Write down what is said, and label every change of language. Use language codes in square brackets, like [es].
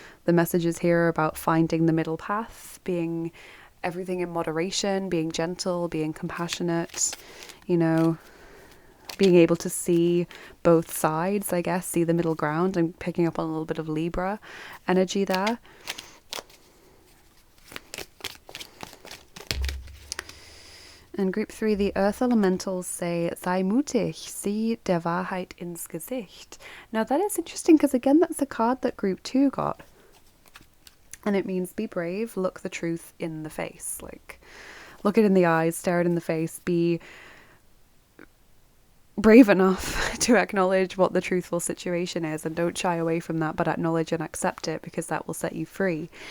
[en] The messages here are about finding the middle path, being everything in moderation, being gentle, being compassionate, you know, being able to see both sides, I guess, see the middle ground, and picking up on a little bit of Libra energy there. And group 3, the earth elementals say, [de] sei mutig, sieh der Wahrheit ins Gesicht. [en] Now that is interesting because again, that's a card that group 2 got. And it means be brave, look the truth in the face. Like, look it in the eyes, stare it in the face, be brave enough to acknowledge what the truthful situation is, and don't shy away from that, but acknowledge and accept it, because that will set you free.